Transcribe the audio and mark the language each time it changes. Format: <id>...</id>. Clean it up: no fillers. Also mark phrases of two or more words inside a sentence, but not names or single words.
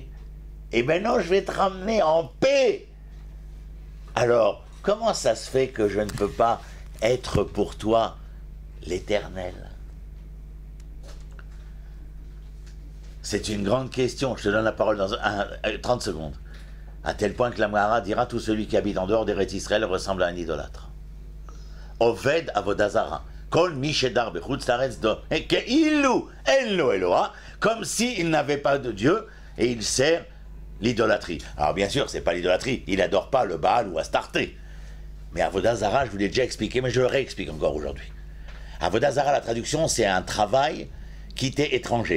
<fr>Et maintenant, je vais te ramener en paix. » Alors, comment ça se fait que je ne peux pas être pour toi l'Éternel? C'est une grande question. Je te donne la parole dans 30 secondes. À tel point que la Gemara dira tout celui qui habite en dehors d'Eretz Israël ressemble à un idolâtre.</fr> <he>עובד עבודה זרה. כל מי שדר בחוץ לארץ דו כאילו אין לו אלוה,</he> <fr>comme s'il n'avait pas de Dieu et il sert l'idolâtrie. Alors bien sûr, c'est pas l'idolâtrie. Il n'adore pas le Baal ou Astarté. Mais avodazara, je vous l'ai déjà expliqué, mais je le réexplique encore aujourd'hui. Avodazara, la traduction, c'est un travail qui t'est étranger.</fr>